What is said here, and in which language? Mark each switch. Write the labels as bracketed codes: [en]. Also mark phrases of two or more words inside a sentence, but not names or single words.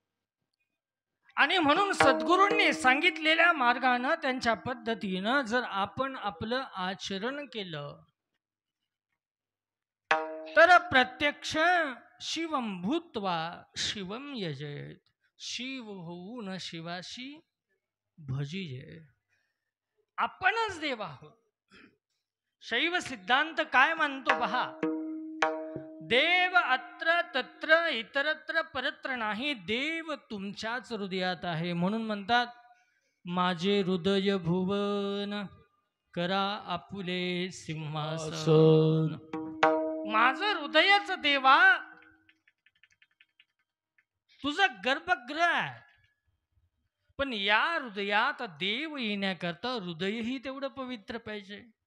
[mr] आणि म्हणून सद्गुरूंनी सांगितलेल्या मार्गानं त्यांच्या पद्धतीनं जर आपण आपलं आचरण केलं तर प्रत्यक्ष [sa] शिवम भूत्वा शिवम यजेत. [mr] शिव होऊन शिवाशी भजिजे. आपणच देव आहोत. शैव सिद्धांत काय मानतो पहा, देव [sa] अत्र तत्र इतरत्र परत्र [mr] नाही, देव तुमच्याच हृदयात आहे. म्हणून म्हणतात माझे हृदय भुवन करा आपुले सिंहासन. माझं हृदयच देवा तुझं गर्भगृह आहे, पण या हृदयात देव येण्याकरता हृदयही तेवढं पवित्र पाहिजे.